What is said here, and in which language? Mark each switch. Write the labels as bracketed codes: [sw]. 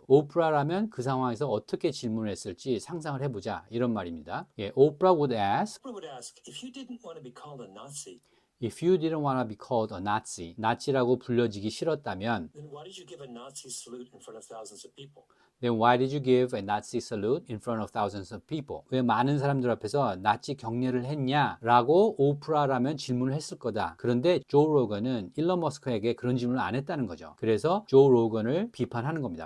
[ko] 오프라라면 그 상황에서 어떻게 질문을 했을지 상상을 해보자. 이런 말입니다. 예, [en] Oprah would ask, Oprah would ask, if you didn't want to be called a Nazi, if you didn't want to be called a Nazi, [ko] 나치라고 불려지기 싫었다면, [en] then why did you give a Nazi salute in front of thousands of people? then why did you give a Nazi salute in front of thousands of people? [ko] 왜 많은 사람들 앞에서 나치 경례를 했냐라고 오프라라면 질문을 했을 거다. 그런데 조 로건은 일론 머스크에게 그런 질문을 안 했다는 거죠. 그래서 조 로건을 비판하는 겁니다.